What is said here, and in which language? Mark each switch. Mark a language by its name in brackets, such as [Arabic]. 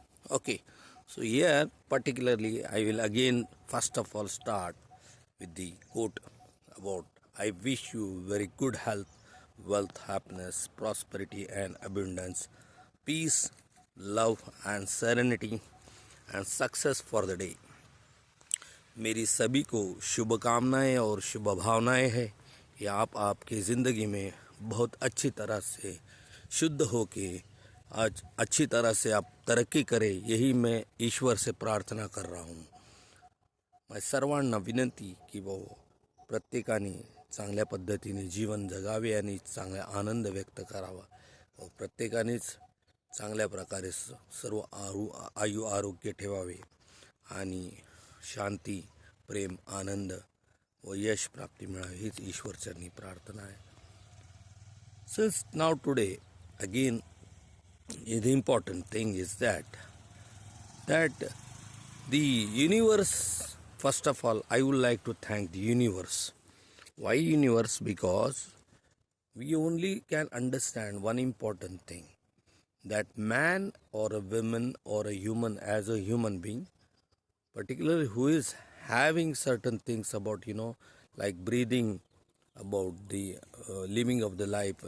[English] Okay, so here, particularly, I will again, first of all, start with the quote about I wish you very good health, wealth, happiness, prosperity, and abundance, peace, love, and serenity, and success for the day. [Hindi] मेरी सभी को शुभकामनाएं और शुभ भावनाएं हैं कि आप आपकी ज़िंदगी में बहुत अच्छी तरह से शुद्ध होके आज अच्छी तरह से आप तरक्की करें, यही मैं ईश्वर से प्रार्थना कर रहा हूँ. [Marathi] माझी सर्वांना विनंती की प्रत्येकाने चांगल्या पद्धतीने जीवन जगावे आणि चांगला आनंद व्यक्त करावा व प्रत्येकानेच चांगल्या प्रकारे सर्व आयु आरोग्य ठेवावे आणि शांती, प्रेम, आनंद व यश प्राप्ती मिळावी हीच ईश्वरचरणी प्रार्थना आहे. [English] Since now today again the important thing is that the universe, first of all I would like to thank the universe. Why universe? Because we only can understand one important thing, that man or a woman or a human as a human being, particularly who is having certain things about like breathing, about the living of the life.